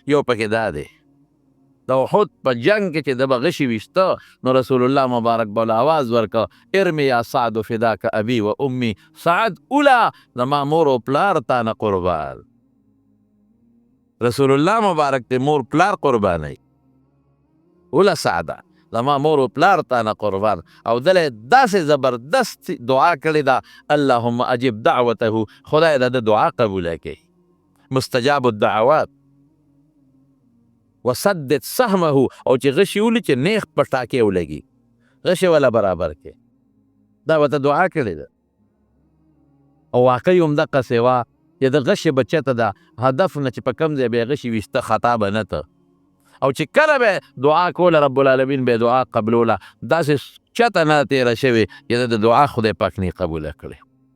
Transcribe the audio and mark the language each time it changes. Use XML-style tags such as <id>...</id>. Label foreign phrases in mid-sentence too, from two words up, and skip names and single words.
<ps>یو پکې دا دی د احد په جنگ کې چې د به غشي ویسته نو رسول الله مبارک به آواز ورکړه</ps> <ar>ارمي یا سعد فداک ابي و امي</ar> <ps>سعد اولا زما مور او پلار تا نه قربان رسول الله مبارک ته مور پلار قرباني اولا سعده زما مور او پلار تا نه قربان او دله داسې زبردست دعا کړې ده</ps> <ar>اللهم اجب دعوته</ar> <ps>خدای د دعا قبوله کړي</ps> <ar>مستجاب الدعوات وسدد سهمه</ar> <ps>او چې غشي ولي چې نیخ په ټاکې ولګي غشي ولا برابر کې دا ورته دعا کړې ده او واقعي همدقسې وه چې د غشي به چېرته د هدف نه چې په کوم ځای به یې غشي ویسته خطا به نه ته او چې کله به دعا کوله</ps> <ar>رب العالمین</ar> <ps>به دعا قبلوله داسې چته نه تېره شوې چې د دعا خدای پاک نه قبوله کړې</ps>